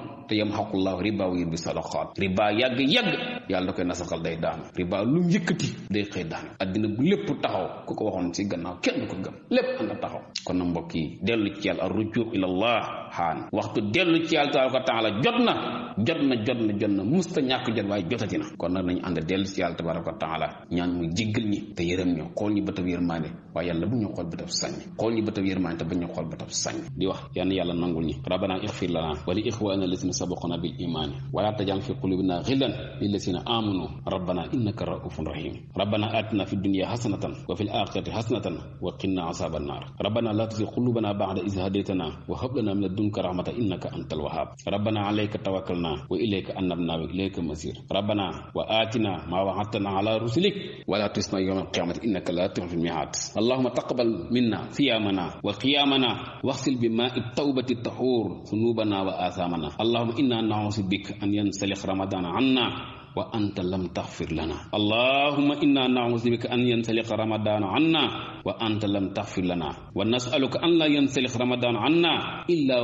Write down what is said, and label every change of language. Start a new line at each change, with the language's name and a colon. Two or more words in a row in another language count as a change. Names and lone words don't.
Wolof: te
Arabic: يمحق الله الربا ويربي الصدقات
Wolof: riba yàgg yàlla da koy nasaxal day daanu riba lu mu yëkkati day xëy daanu addina bu lépp taxaw ku ko waxoon ci gannaaw kenn du ko gëm lépp ànd taxaw kon na mbokk yi dellu ci yàlla
Arabic: الرجوع إلى الله
Wolof: xaan waxtu dellu ci yàlla
Arabic: تبارك وتعالى
Wolof: jot na musta ñàkk jot waaye jotati na kon nag nañu ànd dellu ci yàlla
Arabic: تبارك وتعالى
Wolof: ñaan muy jéggal ñi te yërëm ñu xool ñu bëtab yërmaande waaye yàlla bu ñu xool bëtab sañ xool ñu bëtab yërmaande te bu ñu xool bëtab sañ di wax yal na yàlla nangul ñi
Arabic: ربنا اغفر لنا ولإخواننا الذين سبقونا بالإيمان ولا تجعل في قلوبنا غلا للذين آمنوا ربنا إنك رؤوف رحيم ربنا آتنا في الدنيا حسنة وفي الآخرة حسنة وقنا عذاب النار ربنا لا تزغ قلوبنا بعد إذ هديتنا وهب لنا من لدنك رحمة إنك أنت الوهاب ربنا عليك توكلنا وإليك أنبنا وإليك المصير ربنا وآتنا ما وعدتنا على رسلك ولا تخزنا يوم القيامة إنك لا تخلف الميعاد اللهم تقبل منا صيامنا وقيامنا واغسل بماء التوبة الطهور ذنوبنا وآثامنا اللهم إنا نعوذ بك أن ينسلخ رمضان عنا وأنت لم تغفر لنا اللهم إنا نعوذ بك أن ينسلخ رمضان عنا وأنت لم تغفر لنا ونسألك أن لا ينسلخ رمضان عنا إلا